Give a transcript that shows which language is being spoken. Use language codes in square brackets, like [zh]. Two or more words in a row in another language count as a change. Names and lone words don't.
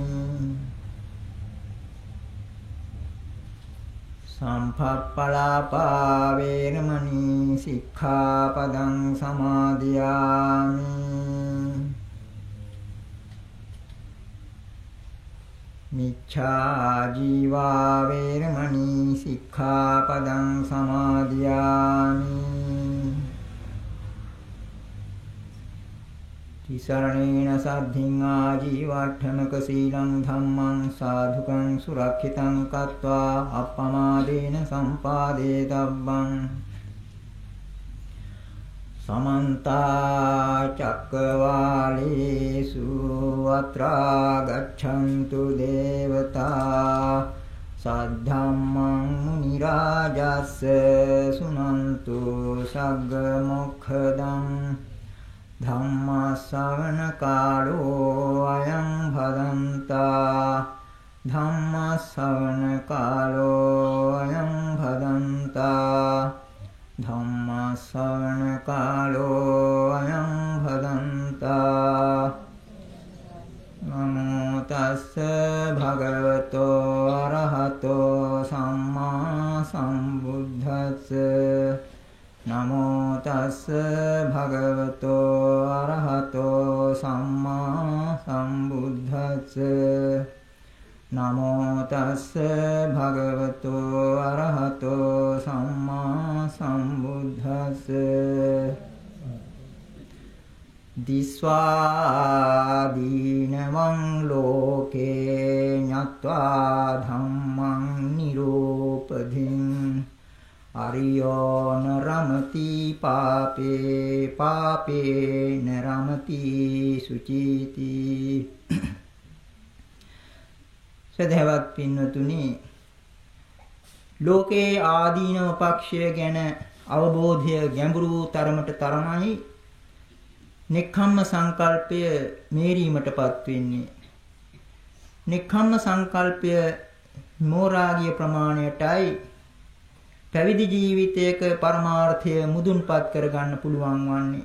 [pi] සම්පප්පලාපා වේරමණී සික්ඛාපදං සමාදියාමි මිච්ඡා ජීවා වේරමණී සික්ඛාපදං සමාදියාමි තිසරණේන සද්ධින් ආජීවට්ඨමක සීලං ධම්මං සාධුකං සුරක්ෂිතං කତ୍වා අප්පමාදේන සම්පාදේ තබ්බං සමන්ත චක්කවාලේසු අත්‍රා ගච්ඡන්තු දේවතා සද්ධම්මං මුනි රාජස්ස සුනන්තු සග්ග මොක්ඛදං ධම්ම ශ්‍රවණ කාලෝ අයං භදන්තා ධම්ම ශ්‍රවණ කාලෝ අයං භදන්තා ධම්ම ශ්‍රවණ කාලෝ අයං භදන්තා නමෝ තස්ස භගවතෝ අරහතෝ සම්මා සම්බුද්දස්ස නමෝ තස්ස භගවතෝ අරහතෝ සම්මා සම්බුද්දස්ස නමෝ තස්ස භගවතෝ අරහතෝ සම්මා සම්බුද්දස්ස දිස්වාදීනවං ලෝකේ ඤත්වා ධම්මං නිරූපධින් අරියෝ නරමති පාපේ පාපේ නරමති සුචීති [si] සදහවත් පින්වතුනි ලෝකේ ආදීනව පක්ෂය ගැන අවබෝධය ගැඹුරු තරමට තරමයි නෙක්ඛම්ම සංකල්පය මේරීමටපත් වෙන්නේ නෙක්ඛම්ම සංකල්පය මෝරාගිය ප්‍රමාණයටයි පැවිදි ජීවිතයක පරමාර්ථය මුදුන්පත් කරගන්න පුළුවන් වන්නේ.